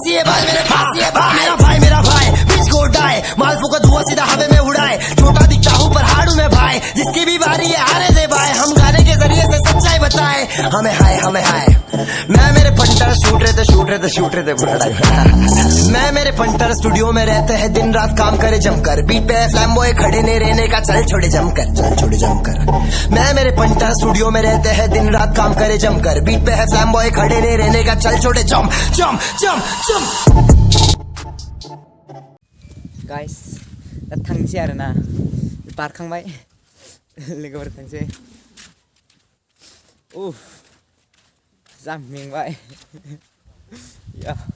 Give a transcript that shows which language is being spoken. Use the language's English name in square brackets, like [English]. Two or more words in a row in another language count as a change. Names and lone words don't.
[Hindi] ही है भाई मेरे पास ही है भाई मेरा भाई बीच को उड़ाए मालपू का धुआं सीधा हवे में उड़ाए छोटा दिखता हूँ पर हाड़ू में भाई जिसकी भी बारी है आने दे भाई हम गाने के जरिए से सच्चाई बताए हमें हाय मैं मेरे पंटर शूट रहे थे बुरा मैं मेरे पंटर स्टूडियो में रहते हैं दिन रात काम करे जमकर बीट पे फ्लैमबॉय खड़े नहीं रहने का चल छोड़े जमकर मैं मेरे पंटर स्टूडियो में रहते हैं दिन रात काम करे जमकर बीट पे है फ्लैमबॉय खड़े नहीं रहने का चल छोड़े जम [Bodo] गाइस दा थांसै आरोना बारखांबाय लोगोफोर थांसै उफ जा मेंबाय या